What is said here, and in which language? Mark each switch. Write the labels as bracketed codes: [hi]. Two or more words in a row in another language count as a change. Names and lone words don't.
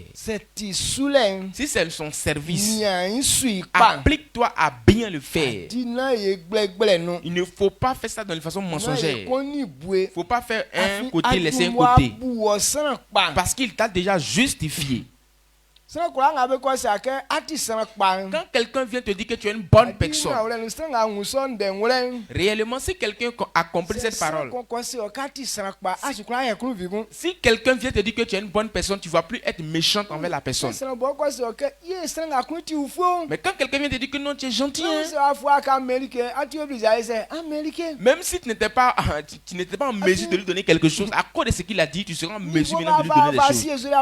[fr] Si c'est son service, applique-toi à bien le faire. Il ne faut pas faire ça de façon mensongère. Il ne faut pas faire un côté, laisser un côté. Parce qu'il t'a déjà justifié. [bci] Sran kura nga be ko sa ke ati sran kpan. [fr] Quand quelqu'un vient te dire que tu es une bonne personne, [bci] Sran nga nguson de ngure. [fr] réellement, si quelqu'un a compris cette parole, si quelqu'un vient te dire que tu es une bonne personne, tu ne vas plus être méchante envers la personne. Mais quand quelqu'un vient te dire que non, tu es gentil, hein, même si tu n'étais pas en mesure de lui donner quelque chose, à cause de ce qu'il a dit, tu seras en mesure maintenant de lui donner des choses.